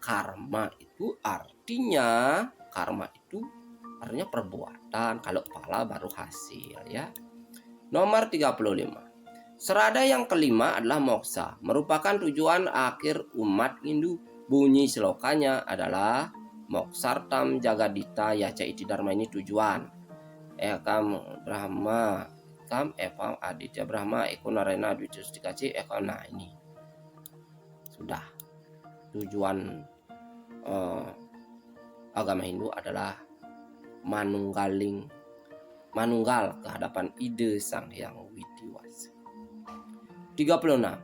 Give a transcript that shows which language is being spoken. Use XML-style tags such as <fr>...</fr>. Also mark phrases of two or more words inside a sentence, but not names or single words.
<id>Karma itu artinya perbuatan, kalau pala baru hasil ya. Nomor 35. Serada yang kelima adalah moksa, merupakan tujuan akhir umat Hindu. Bunyi selokanya adalah</id> <sa>Moksartam Jagadita Yaca Iti Dharma,</sa> <id>ini tujuan.</id> <sa>Ekam Brahma, Ekam Evam Aditya Brahma, Eko Narayana Dwitustikasi, Eko.</sa> <id>Nah, ini sudah tujuan agama Hindu adalah manunggal ke hadapan ide Sang Hyang Widi-Wasa. 36.</id>